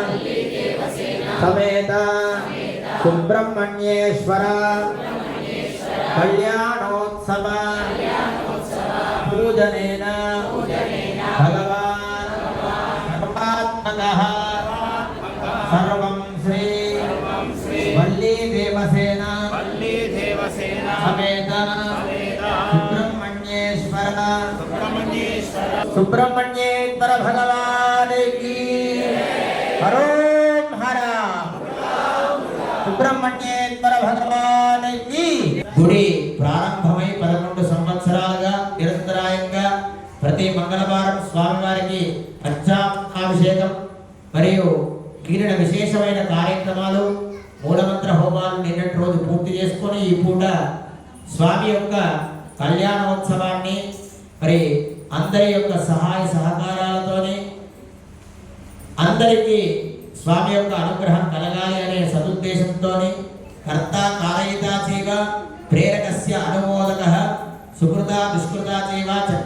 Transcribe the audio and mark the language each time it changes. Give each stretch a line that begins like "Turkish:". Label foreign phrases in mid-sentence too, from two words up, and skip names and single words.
Sanskrit: समेत सुब्रह्मण्येश्वर कल्याणोत्सव पूजनेन भगवान् सर्वात्मकः सर्वं श्री वल्ली देवसेना
Hindi: समेत सुब्रह्मण्येश्वर भगवान की हरों हरा सुब्रह्मण्येश्वर भगवान की
Telugu: गुడి ప్రారంభమై 11 సంవత్సరాలుగా నిరంతరాయంగా ప్రతి మంగళవారం స్వామివారికి పంచామృతాభిషేకం మరియు మిగిలిన విశేషమైన కార్యక్రమాలు మూలమంత్ర హోమాలు నిన్నటి రోజు పూర్తి చేసుకొని ఈ పూట స్వామి యొక్క కళ్యాణోత్సవాన్ని మరి అందరి యొక్క సహాయ సహకారాలతోనే అందరికీ స్వామి యొక్క అనుగ్రహం కలగాలి అనే సదుద్దేశంతోనే
Sanskrit: కర్త కారయితా చైవ ప్రేరకస్య అనుమోదకః సుకృత దుష్కృత చైవ